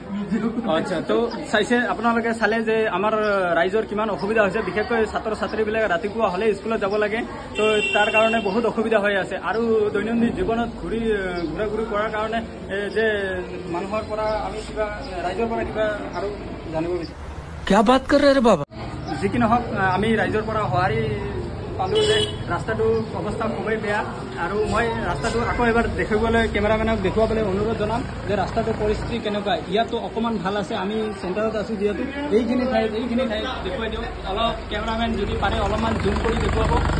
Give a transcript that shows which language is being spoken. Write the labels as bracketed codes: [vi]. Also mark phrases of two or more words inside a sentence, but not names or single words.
[as] আচ্ছা তো আপোনালোকে চালে যে আমাৰ ৰাইজৰ কিমান অসুবিধা হৈছে বিশেষকৈ ছাত্ৰ ছাত্ৰীবিলাকে ৰাতিপুৱা হ'লে স্কুলত যাব লাগে তো তাৰ কাৰণে বহুত অসুবিধা হৈ আছে আৰু দৈনন্দিন জীৱনত ঘূৰা ঘূৰি কৰাৰ কাৰণে যে মানুহৰ পৰা আমি কিবা ৰাইজৰ পৰা কিবা আৰু জানিব বিচাৰোঁ [hi] क्या बात कर रहे रे बाबा [as] যি কি নহওক আমি ৰাইজৰ পৰা সঁহাৰি পালোঁ যে ৰাস্তাটোৰ অৱস্থা খুবেই বেয়া আৰু মই ৰাস্তাটো আকৌ এবাৰ কেমেৰামেনক দেখুৱাবলৈ অনুৰোধ জনাম যে ৰাস্তাটোৰ পৰিস্থিতি কেনেকুৱা ইয়াতো অকণমান ভাল আছে আমি চেণ্টাৰত আছোঁ যিহেতু এইখিনি ঠাইত দেখুৱাই দিওঁ অলপ কেমেৰামেন যদি পাৰে অলপমান জুম কৰি দেখুৱাব